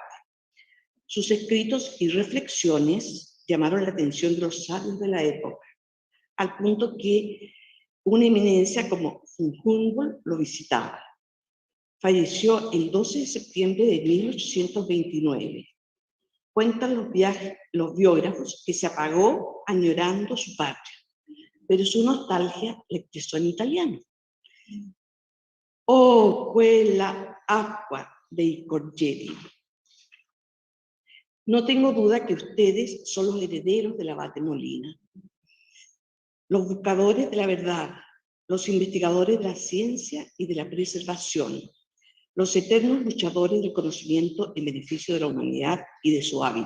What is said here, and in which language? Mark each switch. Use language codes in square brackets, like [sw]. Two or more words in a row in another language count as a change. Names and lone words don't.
[es] Sus escritos y reflexiones llamaron la atención de los sabios de la época, al punto que una eminencia como von Humboldt lo visitaba. Falleció el 12 de septiembre de 1829. Cuentan los biógrafos que se apagó añorando su patria, pero su nostalgia le expresó en italiano. [it] Oh, quella acqua dei corgeli. [es] No tengo duda que ustedes son los herederos del abate Molina, los buscadores de la verdad, los investigadores de la ciencia y de la preservación, los eternos luchadores del conocimiento en beneficio de la humanidad y de su hábitat.